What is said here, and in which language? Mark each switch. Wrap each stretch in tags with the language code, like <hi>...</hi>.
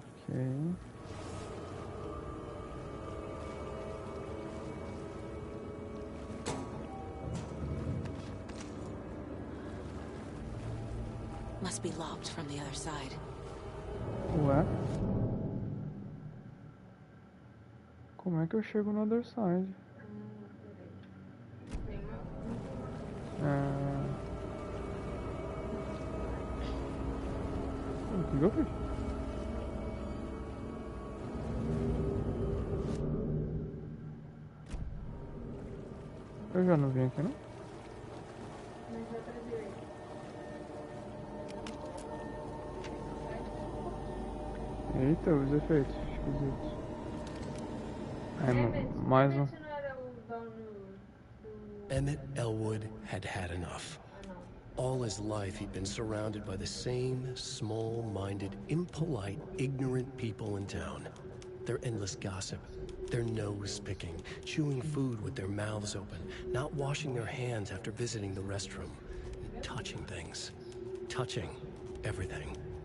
<en>Ok. Must be locked from the other side.</en> <pt>Ué? Como é que eu chego no</pt> <en>other side?</en> <pt>Tem uma. O que eu fiz? Eu já não vim aqui, não? Mas vai pra direita. Eita, os efeitos esquisitos. Mais um. Esse não era o dono do...</pt> <en>Emmett Elwood had had enough. All his life, he'd been surrounded by the same small-minded, impolite, ignorant people in town. Their endless gossip, their nose-picking, chewing food with their mouths open, not washing their hands after visiting the restroom, touching things, touching everything.</en>